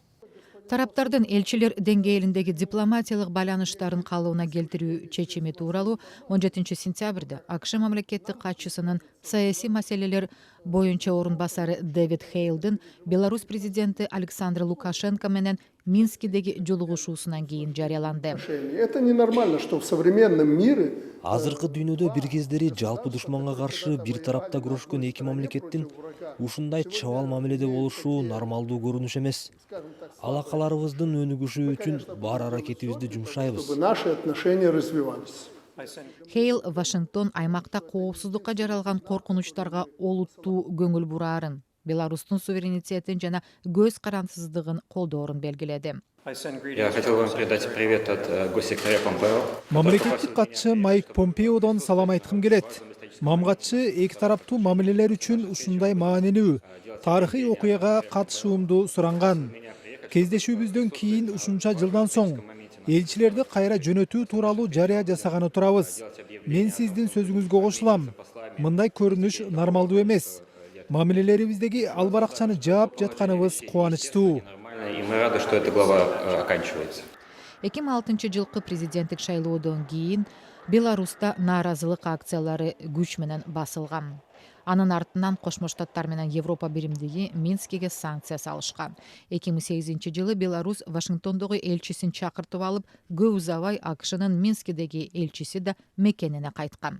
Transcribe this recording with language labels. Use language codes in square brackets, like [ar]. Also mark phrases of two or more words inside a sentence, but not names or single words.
[ky] Тараптардын элчилер деңгээлиндеги дипломатиялык байланыштарын калыбына келтирүү чечими тууралуу 17 сентябрда АКШ мамлекеттик катчысынын саясий маселелер боюнча орун басары Дэвид Хейлдин Беларусь президенти Александр Лукашенко менен Минскидеги жолугушуусунан кийин жарыяланды. [ru] Это ненормально, что в современном мире [ky] Азыркы дүйнөдө бир кездери жалпы душманга каршы бир тарапта күрөшкөн эки мамлекеттин ушундай чабал мамиледе болушу нормалдуу көрүнүш эмес. Алакаларыбыздын өнүгүшү үчүн бар аракетибизди жумшайбыз. [ru] чтобы наши отношения развивались. [ky] Хейл Вашингтон аймакта коопсуздукка жаралган коркунучтарга олуттуу көңүл бурарын, Беларустун суверенитетин жана көз карансыздыгын колдоорун белгиледи. [ru] Я хотел вам передать привет от госсекретаря Помпео. [ky] Мамлекеттик катчы Майк Помпеодон салам айткым келет. Мамгатчы эки тараптуу мамилелер үчүн ушундай маанилүү тарыхый окуяга катышуумду суранган. Кездешүүбүздөн кийин ушунча жылдан соң элчилерди кайра жөнөтүү тууралуу жарыя жасаганы турабыз. Мен сиздин сөзүңүзгө кошулам. Мындай көрүнүш нормалдуу эмес. Мамилелерибиздеги албаракчаны жаап жатканыбыз кубанычтуу. [ru] И мы рады, что эта глава оканчивается. [ky] 2006 жылкы президенттик шайлоодон кийин Беларуста нааразылык акциялары күч менен басылган. Анын артынан Кошмо Штаттар менен Европа биримдиги Минскиге санкция салышкан. 2008-жылы Беларусь Вашингтондогу элчисин чакыртып алып, көп узабай АКШнын Минскидеги элчиси да мекенине кайткан.